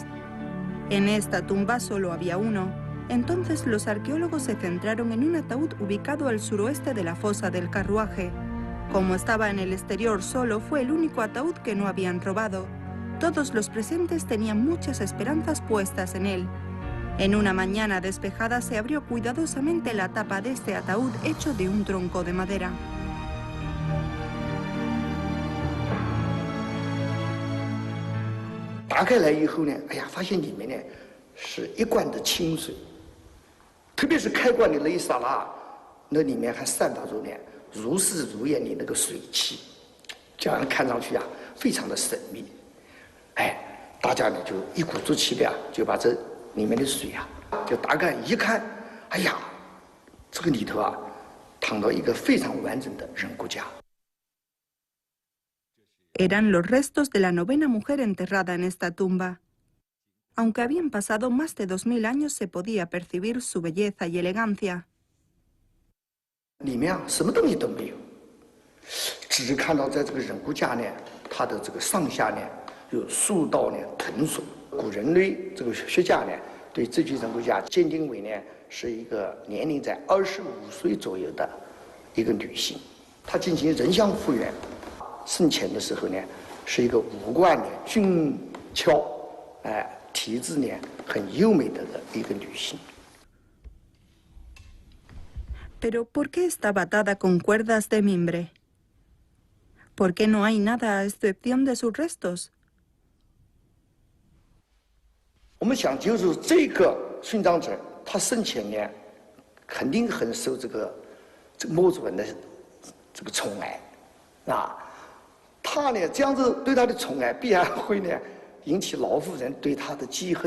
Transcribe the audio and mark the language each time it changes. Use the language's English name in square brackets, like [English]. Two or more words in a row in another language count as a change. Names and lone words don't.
[Spanish] En esta tumba solo había uno. Entonces los arqueólogos se centraron en un ataúd ubicado al suroeste de la fosa del carruaje. Como estaba en el exterior solo, fue el único ataúd que no habían robado. Todos los presentes tenían muchas esperanzas puestas en él. En una mañana despejada se abrió cuidadosamente la tapa de este ataúd hecho de un tronco de madera. [Chinese] 打开来以后呢，哎呀，发现里面呢是一罐的清水，特别是开罐的那一刹那，那里面还散发着呢如丝如烟的那个水汽，这样看上去啊非常的神秘。哎，大家呢就一鼓作气的啊，就把这里面的水啊就打开一看，哎呀，这个里头啊躺到一个非常完整的人骨架。 [Spanish] Eran los restos de la 9ª mujer enterrada en esta tumba. Aunque habían pasado más de 2000 años, se podía percibir su belleza y elegancia. [Chinese] 里面啊什么东西都没有，只看到在这个人骨架呢，它的这个上下呢有数道呢藤索。古人类这个学家呢对这具人骨架鉴定为呢是一个年龄在25岁左右的一个女性，她进行人像复原。生前的时候呢，是一个五官呢俊俏，体质呢很优美的一个女性。 [Spanish] Pero ¿por qué estaba atada con cuerdas de mimbre? ¿Por qué no hay nada a excepción de sus restos? [Chinese] 我们想，就是这个殉葬者，他生前呢，肯定很受这个墓主人的这个宠爱，啊。他呢，这样子对他的宠爱，必然会呢引起老妇人对他的记恨。